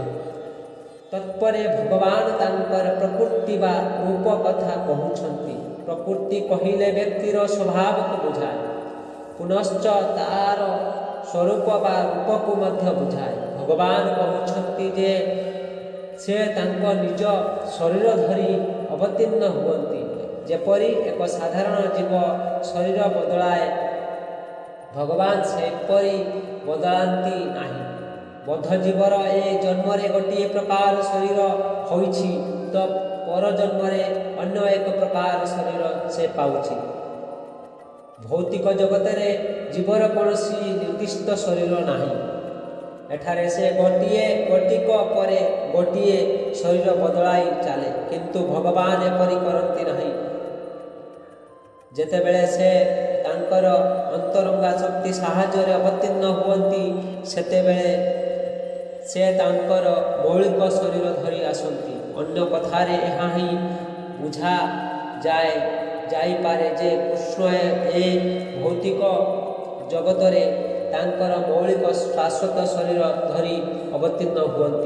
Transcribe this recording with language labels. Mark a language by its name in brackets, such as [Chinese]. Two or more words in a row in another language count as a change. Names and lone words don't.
[Odia] ତତ୍ପରେ ଭଗବାନ ତାଙ୍କର ପ୍ରକୃତି ବା ରୂପ କଥା କହୁଛନ୍ତି। ପ୍ରକୃତି କହିଲେ ବ୍ୟକ୍ତିର ସ୍ୱଭାବ କୋ ବୁଝାଏ, ପୁନଶ୍ଚ ତାର ସ୍ୱରୂପ ବା ରୂପ କୋ ମଧ୍ୟ ବୁଝାଏ। ଭଗବାନ କହୁଛନ୍ତି ଯେ ସେ ତାଙ୍କ ନିଜ ଶରୀର ଧରି ଅବତୀର୍ଣ୍ଣ ହୁଅନ୍ତି। ଯେପରି ଏକ ସାଧାରଣ ଜୀବ ଶରୀର ବଦଳାଏ ଭଗବାନ ସେପରି ବଦଳାନ୍ତି ନାହିଁ। ବଦ୍ଧ ଜୀବର ଏ ଜନ୍ମରେ ଗୋଟେ ପ୍ରକାର ଶରୀର ହୋଇଛି ତୋ ପର ଜନ୍ମରେ ଅନ୍ୟ ଏକ ପ୍ରକାର ଶରୀର ସେ ପାଉଛି। ଭୌତିକ ଜଗତରେ ଜୀବର କୌନସୀ ନିର୍ଦ୍ଦିଷ୍ଟ ଶରୀର ନାହିଁ। ଏଠାରେ ସେ ଗୋଟିଏ ଗୋଟିକ ପରେ ଗୋଟିଏ ଶରୀର ବଦଳାଇ ଚାଲେ, କିନ୍ତୁ ଭଗବାନ ଏପରି କରନ୍ତି ନାହିଁ। ଯେତେବେଳେ ସେ ତାଙ୍କର ଅନ୍ତରଙ୍ଗା ଶକ୍ତି ସାହାଯ୍ୟ ଅବତୀର୍ଣ୍ଣ ହୁଅନ୍ତି ସେତେବେଳେ ସେ ତାଙ୍କର ମୌଳିକ ଶରୀର ଧରି ଆସନ୍ତି। ଅନ୍ୟ କଥାରେ ଯହାଁ ହି ବୁଝା ଯାଇ ପାରେ ଯେ କୃଷ୍ଣ ଏ ଭୌତିକ ଜଗତରେ ତାଙ୍କର ମୌଳିକ ଶାଶ୍ୱତ ଶରୀର ଧରି ଅବତୀର୍ଣ୍ଣ ହୁଅନ୍ତି।